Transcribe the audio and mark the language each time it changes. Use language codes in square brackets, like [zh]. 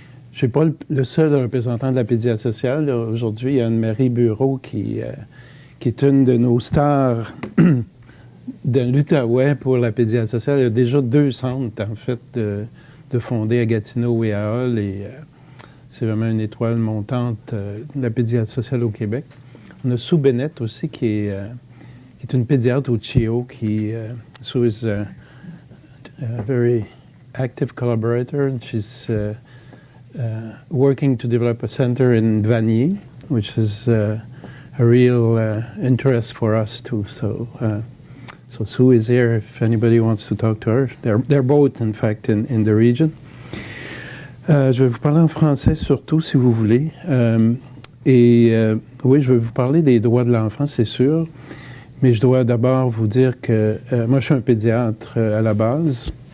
[fr] Je ne suis pas le seul représentant de la pédiatrie sociale. Aujourd'hui, il y a Anne-Marie Bureau qui est une de nos stars de l'Outaouais pour la pédiatrie sociale. Il y a déjà 2 centres, en fait, de fondés à Gatineau et à Hull. Et c'est vraiment une étoile montante de la pédiatrie sociale au Québec. On a Sue Bennett aussi, qui est une pédiatre au CHEO, [en] Sue is a very active collaborator, and she's working to develop a center in Vanier, which is a real interest for us too. So Sue is here if anybody wants to talk to her. They're both, in fact, in the region. [fr] Je vais vous parler en français surtout, si vous voulez. Oui, je vais vous parler des droits de l'enfant, c'est sûr. Mais je dois d'abord vous dire que moi, je suis un pédiatre à la base.